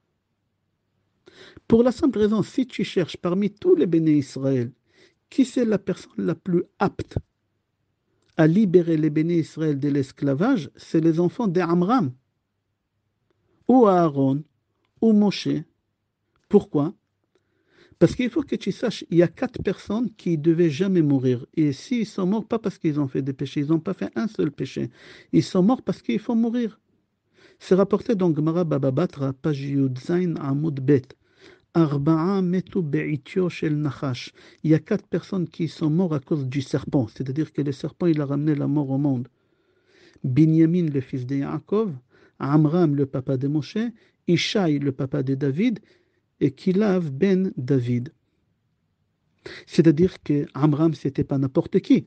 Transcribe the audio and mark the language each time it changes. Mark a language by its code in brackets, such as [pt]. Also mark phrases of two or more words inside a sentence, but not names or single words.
[fr] Pour la simple raison, si tu cherches parmi tous les bénis Israël, qui c'est la personne la plus apte à libérer les bénis Israël de l'esclavage, c'est les enfants d'Amram, ou Aaron, ou Moshe. Pourquoi? Parce qu'il faut que tu saches, il y a 4 personnes qui ne devaient jamais mourir. Et s'ils sont morts, pas parce qu'ils ont fait des péchés, ils n'ont pas fait un seul péché. Ils sont morts parce qu'il faut mourir. C'est rapporté dans Gemara Baba Batra, page [he] יוד זין עמוד בית. ארבעה מתו בעטיו של נחש. [fr] Il y a 4 personnes qui sont mortes à cause du serpent. C'est-à-dire que le serpent, il a ramené la mort au monde. Binyamin, le fils de Yaakov, Amram, le papa de Moshe, Ishaï, le papa de David, et Kilav ben David. C'est-à-dire que Amram, c'était pas n'importe qui.